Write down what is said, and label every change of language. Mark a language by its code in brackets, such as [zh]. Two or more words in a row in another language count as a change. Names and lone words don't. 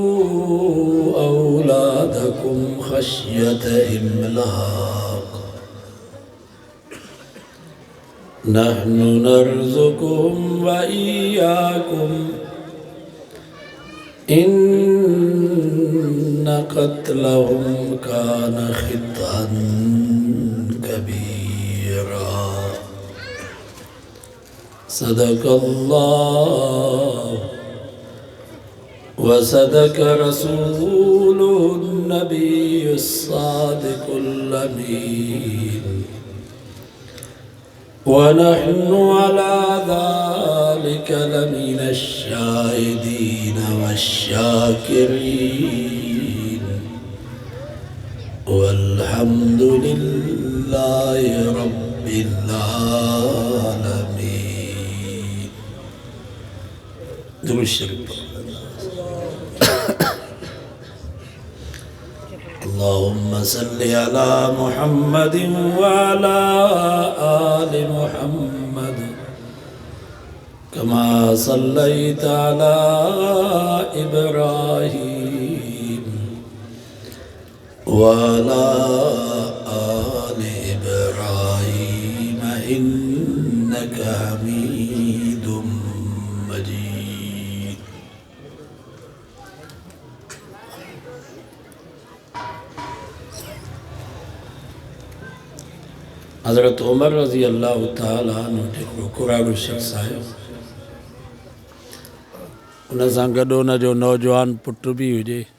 [ar] أولادكم خشية إملاق نحن نرزقهم و إياكم إن قتلهم كان خطئا كبيرا صدق الله و صدق رسوله النبي الصادق الأمين ونحن على ذلك لمن الشاهدين والشاكرين والحمد لله رب العالمين. [sd] दुरूद शरीफ [ar] اللهم صل على محمد و على آل محمد كما صليت على إبراهيم و على آل إبراهيم إنك حميد مجيد. [sd] हज़रत उमर [ar] رضي الله تعالى عنه [sd] हिकिड़ो कुराड़ो शख़्स आयो, उन सां गॾु उन जो नौजवान पुटु बि हुजे।